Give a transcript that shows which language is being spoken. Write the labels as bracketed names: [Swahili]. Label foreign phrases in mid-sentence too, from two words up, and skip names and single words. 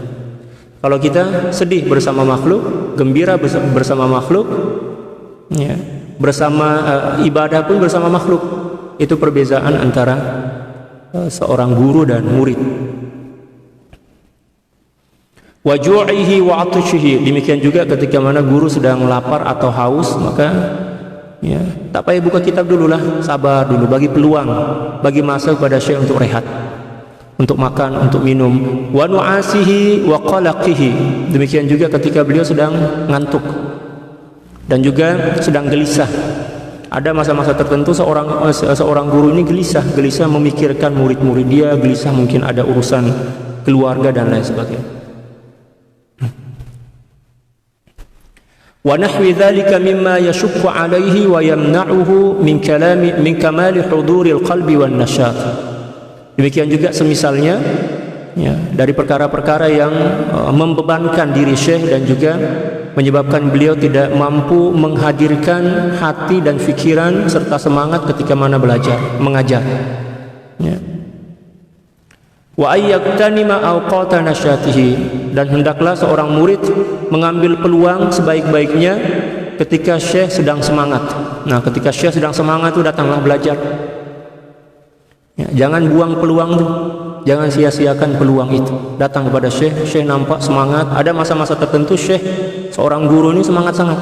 [Malay] Kalau kita sedih bersama makhluk, gembira bersama makhluk, ya, bersama ibadah pun bersama makhluk. Itu perbezaan antara seorang guru dan murid. [Arabic] وجوعه وعطشه, [Malay] demikian juga ketika mana guru sedang lapar atau haus, maka, ya, tak payah buka kitab dulu lah, sabar dulu, bagi peluang, bagi masa kepada syekh untuk rehat, untuk makan, untuk minum. [Arabic] ونعاسه وقلقه, [Malay] demikian juga ketika beliau sedang ngantuk dan juga sedang gelisah. Ada masa-masa tertentu seorang guru ini gelisah memikirkan murid-murid dia, gelisah mungkin ada urusan keluarga dan lain sebagainya. [Arabic] ونحو ذلك مما يشق عليه ويمنعه من كمال حضور القلب والنشاط. [Malay] Demikian juga semisalnya, ya, dari perkara-perkara yang membebankan diri syekh dan juga menyebabkan beliau tidak mampu menghadirkan hati dan fikiran serta semangat ketika mana belajar, mengajar, ya. [Arabic] وأن يغتنم أوقات نشاطه, [Malay] dan hendaklah seorang murid mengambil peluang sebaik-baiknya ketika syekh sedang semangat. Nah, ketika syekh sedang semangat itu datanglah belajar, ya, jangan buang peluang itu, jangan sia-siakan peluang itu. Datang kepada syekh, syekh nampak semangat. Ada masa-masa tertentu syekh, seorang guru ini semangat sangat.